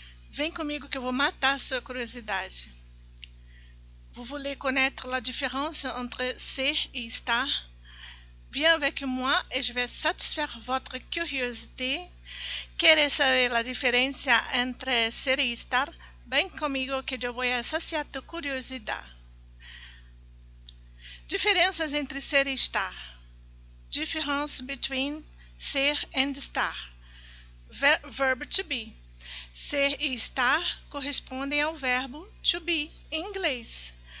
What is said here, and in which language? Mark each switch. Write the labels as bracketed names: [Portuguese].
[Portuguese] Vem comigo que eu vou matar a sua curiosidade. [French] Vous voulez connaître la différence entre ser et estar? Viens avec moi et je vais satisfaire votre curiosité. [Portuguese] Queres saber a diferença entre ser e estar? Vem comigo que eu vou saciar tua curiosidade. Diferenças entre ser e estar. [English] Difference between ser and estar. Verb to be. [Portuguese] Ser e estar correspondem ao verbo to be em inglês.